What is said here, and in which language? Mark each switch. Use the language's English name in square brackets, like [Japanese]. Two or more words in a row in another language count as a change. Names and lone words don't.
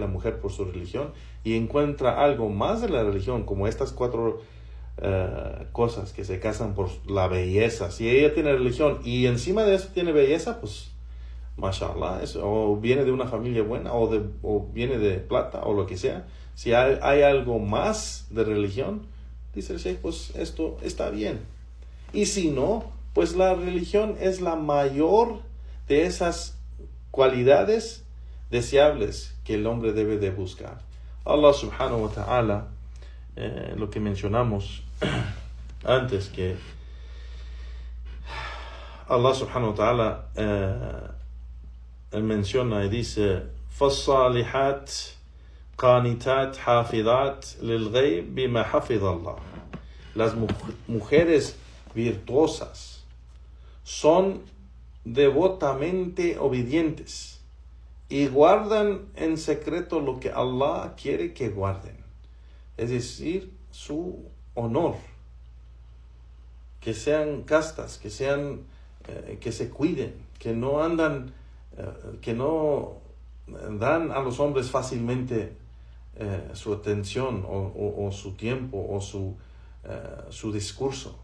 [Spanish] la mujer por su religión y encuentra algo más de la religión, como estas 4 cosas, que se casan por la belleza, si ella tiene religión y encima de eso tiene belleza, pues mashallah, o viene de una familia buena o viene de plata o lo que sea, si hay algo más de religión, dice el Sheikh, pues esto está bien. Y si no, pues la religión es la mayor de esas cualidades deseables que el hombre debe de buscar. [Arabic] الله سبحانه وتعالى, [Spanish] lo que mencionamos antes, que [Arabic] الله سبحانه وتعالى [Spanish] menciona y dice, [Arabic] فَالصَّالِحَاتِ قَانِتَاتِ حَافِظَاتِ لِلْغَيْبِ بِمَا حَفِظَ اللَّهِ. [Spanish] Las mujeres virtuosas son devotamente obedientes y guardan en secreto lo que Allah quiere que guarden, es decir, su honor, que sean castas, que se cuiden, que no andan, que no dan a los hombres fácilmente su atención o su tiempo o su discurso.